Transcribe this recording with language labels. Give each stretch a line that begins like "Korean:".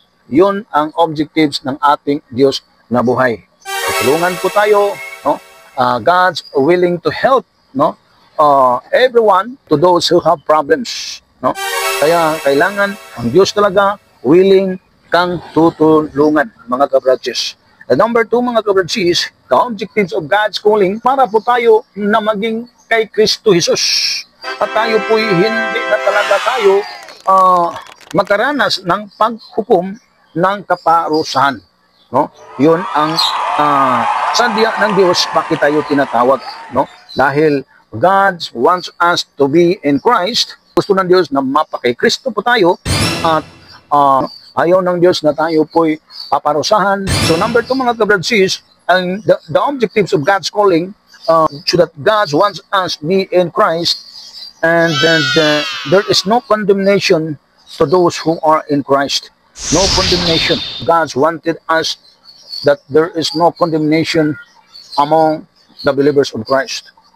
Filipino: Yun ang objectives ng ating Diyos na buhay. Tulungan po tayo, no?
English: God's willing to help,
Filipino: no?
English: Everyone, to those who have problems.
Filipino: No? Kaya kailangan ang Diyos talaga willing kang tutulungan mga kabrothers. Number two mga kabrothers,
English: the objectives of God's calling,
Filipino: para po tayo na maging kay Kristo Jesus. At tayo po'y hindi na talaga tayo magkaranas ng paghukom ng kaparusahan. No? Yun ang sadya ng Diyos, bakit tayo tinatawag. No?
English: Dahil God wants us to be in Christ.
Filipino: Gusto ng Diyos na mapakay Kristo po tayo at ayaw ng Diyos na tayo po'y paparusahan.
English: So number two mga kabrothers, and the objectives of God's calling, so that God wants us to be in Christ, and there is no condemnation to those who are in Christ. No condemnation. God wanted us that there is no condemnation among the believers of Christ.